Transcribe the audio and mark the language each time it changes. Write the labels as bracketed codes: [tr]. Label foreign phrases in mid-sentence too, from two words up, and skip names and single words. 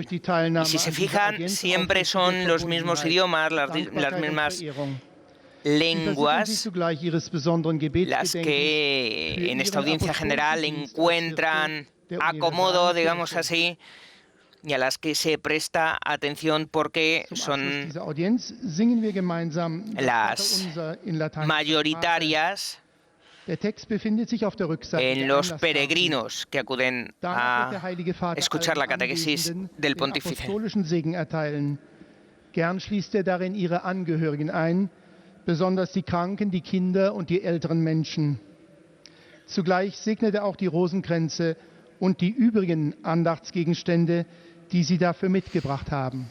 [es] Y si se fijan, siempre son los mismos idiomas, las mismas lenguas las que en esta audiencia general encuentran acomodo, digamos así, y a las que se presta atención porque son las mayoritarias en los peregrinos que acuden a escuchar la catequesis del pontífice. [de] Gern schließt darin ihre Angehörigen ein, besonders die Kranken, die Kinder und die älteren Menschen. Zugleich segnet auch die Rosenkränze und die übrigen Andachtsgegenstände, die Sie dafür mitgebracht haben.